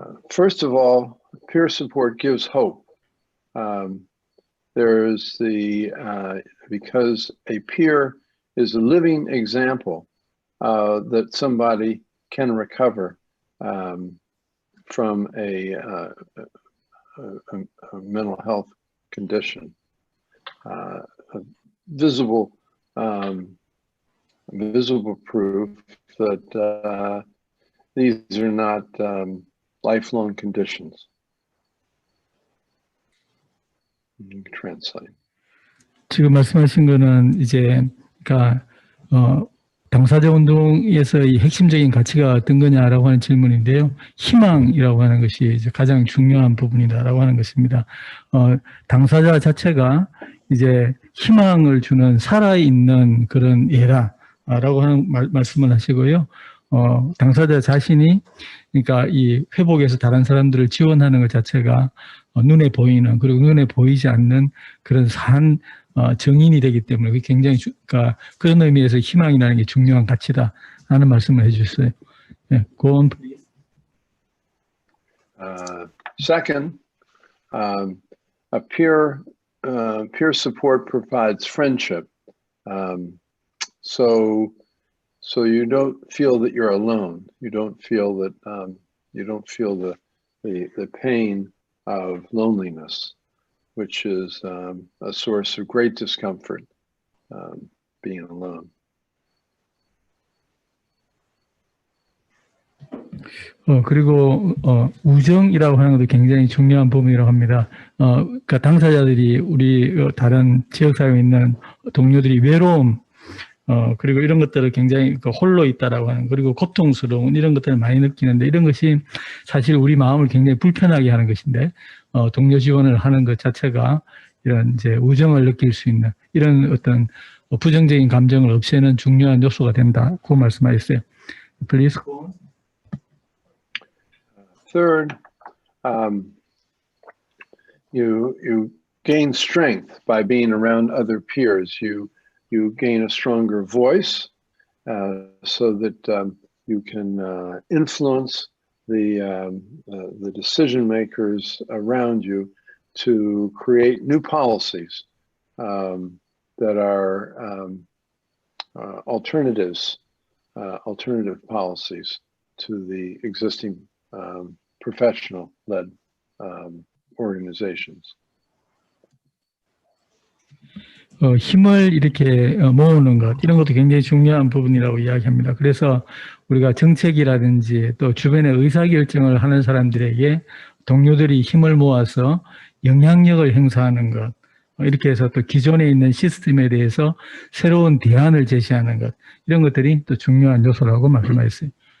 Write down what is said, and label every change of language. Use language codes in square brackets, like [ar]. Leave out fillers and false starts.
[en] First of all, peer support gives hope. There's because a peer is a living example that somebody can recover from a mental health condition. Visible proof that these are not lifelong conditions. You can translate. [ko] 지금 말씀하신 거는 이제 그러니까 당사자 운동에서의 핵심적인 가치가 어떤 거냐라고 하는 질문인데요. 희망이라고 하는 것이 이제 가장 중요한 부분이다라고 하는 것입니다. 당사자 자체가 이제 희망을 주는 살아있는 그런 예라라고 하는 말씀을 하시고요. 당사자 자신이 그러니까 이 회복에서 다른 사람들을 지원하는 것 자체가 눈에 보이는, 그리고 눈에 보이지 않는 그런 산 정인이 되기 때문에 그게 굉장히 그러니까 그런 의미에서 희망이라는 게 중요한 가치다 하는 말씀을 해주셨어요. [en] 네, go on, please. Second, a peer support provides friendship. So you don't feel that you're alone. You don't feel that the pain of loneliness, which is a source of great discomfort, being alone. [ko] 그리고 우정이라고 하는 것도 굉장히 중요한 부분이라고 합니다. 그러니까 당사자들이 우리 다른 지역사회에 있는 동료들이 외로움, 그리고 이런 것들을 굉장히 홀로 있다라고 하는, 그리고 고통스러운 이런 것들을 많이 느끼는데, 이런 것이 사실 우리 마음을 굉장히 불편하게 하는 것인데, 동료 지원을 하는 것 자체가 이런 이제 우정을 느낄 수 있는 이런 어떤 부정적인 감정을 없애는 중요한 요소가 된다고 말씀하셨어요. [en] Please. Third, you gain strength by being around other peers. You gain a stronger voice so that you can influence the decision makers around you to create new policies that are alternative policies to the existing professional-led organizations. [ko] 힘을 이렇게 모으는 것, 이런 것도 굉장히 중요한 부분이라고 이야기합니다. 그래서 우리가 정책이라든지 또 주변의 의사결정을 하는 사람들에게 동료들이 힘을 모아서 영향력을 행사하는 것, 이렇게 해서 또 기존에 있는 시스템에 대해서 새로운 대안을 제시하는 것, 이런 것들이 또 중요한 요소라고 말씀하셨어요.